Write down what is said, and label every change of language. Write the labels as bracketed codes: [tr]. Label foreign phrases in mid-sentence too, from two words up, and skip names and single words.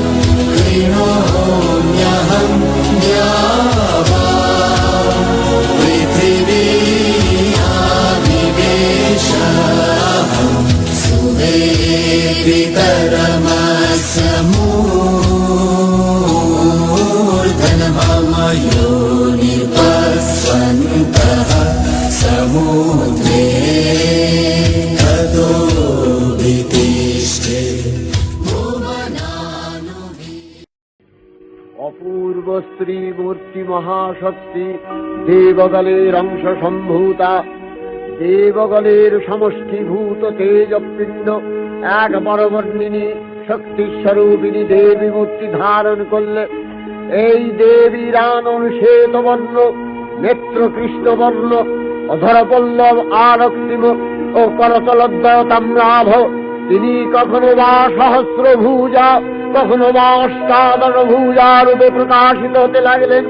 [sa] कृणोम्यहं द्यावा पृथिवीयानिवेशहं सुवेदितरमसमूर्धनमम योनिपस्वन्तः समुद्रे ततो वितिष्ठे [bn] অপূর্ব স্ত্রী মূর্তি মহাশক্তি দেবগলের অংশ সম্ভূতা দেবগলের সমষ্টিভূত তেজপিণ্ড এক বরবর্ণিনী শক্তিস্বরূপিণী দেবী মূর্তি ধারণ করলে এই দেবীর আনন শ্বেতবর্ণ নেত্র কৃষ্ণবর্ণ অধরপল্লব আরক্তিম ও করতলদ্বয় তাম্রাভ তিনি কখনো বা সহস্রভুজা কখনো বা অষ্টাদশভুজা রূপে প্রকাশিত হতে লাগলেন।